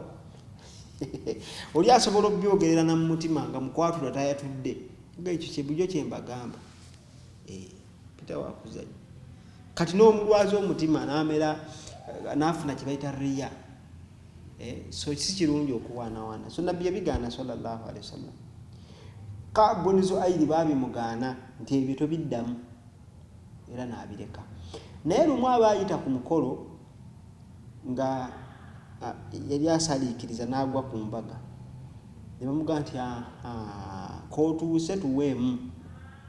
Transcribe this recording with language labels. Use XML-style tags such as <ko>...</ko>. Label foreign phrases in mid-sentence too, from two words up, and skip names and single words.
<lg>Oli asobola obyogerera na mu mutima nga mukwatula tayatudde. Ekyo kyebujjo kye mbagamba. Pita wakuzanya. Kati n'omulwaza omutima n'amera n'afuna kye bayita riya. So si kirungi okuwaanawaana. So nabbi yabigaana</lg> <ar>صلى الله عليه وسلم.</ar> <lg>Ka'b bun Zuhairi baabimugaana nti ebyo tobiddamu, era n'abireka. Naye lumu abaayita ku mukolo nga yali asaliikiriza n'agwa ku mbaga, ne bamugamba nti kootuuse tuweemu.</lg>